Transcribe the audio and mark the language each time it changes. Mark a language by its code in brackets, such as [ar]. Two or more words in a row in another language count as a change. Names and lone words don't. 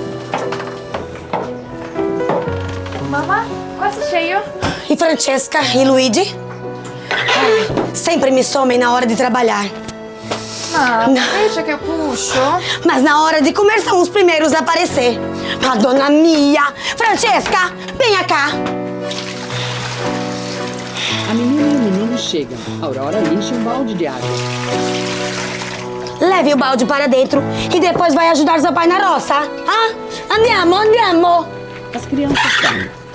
[pt] Mamma, quase cheio. E Francesca e Luigi? Sempre me somem na hora de trabalhar. Não, deixa que eu puxo. Mas na hora de comer são os primeiros a aparecer. [it] Madonna mia! Francesca, [pt] venha cá! A menina e o menino chegam. Aurora enche um balde de água. Leve o balde para dentro e depois vai ajudar seu pai na roça. [it] Andiamo, andiamo! [pt] As crianças saem.